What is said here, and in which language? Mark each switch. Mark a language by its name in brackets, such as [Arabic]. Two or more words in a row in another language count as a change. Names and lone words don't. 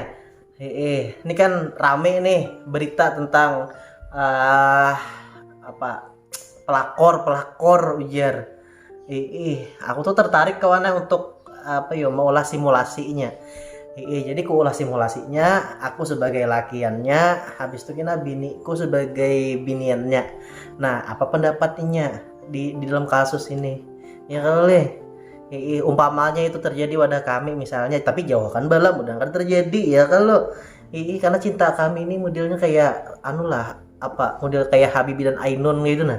[Indonesian] Ini kan rame nih berita tentang eh apa pelakor ujar. Aku tuh tertarik kawan Nai untuk mau ulas simulasinya. Jadi ku ulas simulasinya, aku sebagai lakiannya, habis itu kena biniku sebagai biniannya. Nah, apa pendapatnya di dalam kasus ini? Ya kali, umpamanya itu terjadi pada kami misalnya, tapi jauhkan bala mudah kan terjadi ya kalau karena cinta kami ini modelnya kayak anu lah, model kayak Habibie dan Ainun gitu nah.